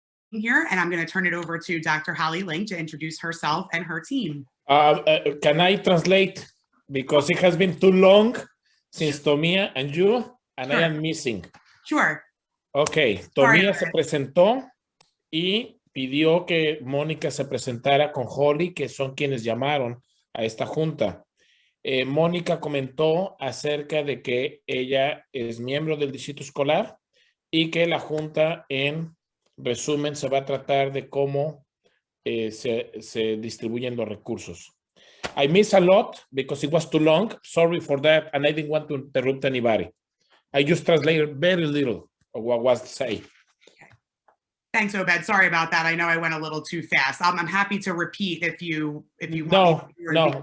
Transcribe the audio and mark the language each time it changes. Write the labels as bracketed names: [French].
[English] here, and I'm going to turn it over to Dr. Holly Link to introduce herself and her team. Can I translate? Because it has been too long since Tomia and you, and I am missing. Sure. [Spanish] Ok, Tomia se presentó y pidió que Mónica se presentara con Holly, que son quienes llamaron a esta junta. Mónica comentó acerca de que ella es miembro del distrito escolar y que la junta, en resumen, se va a tratar de cómo se distribuyen los recursos. [English] I missed a lot because it was too long. Sorry for that, and I didn't want to interrupt anybody. I just translated very little of what was said. Thanks, Obed. Sorry about that. I know I went a little too fast. I'm happy to repeat if you want. No.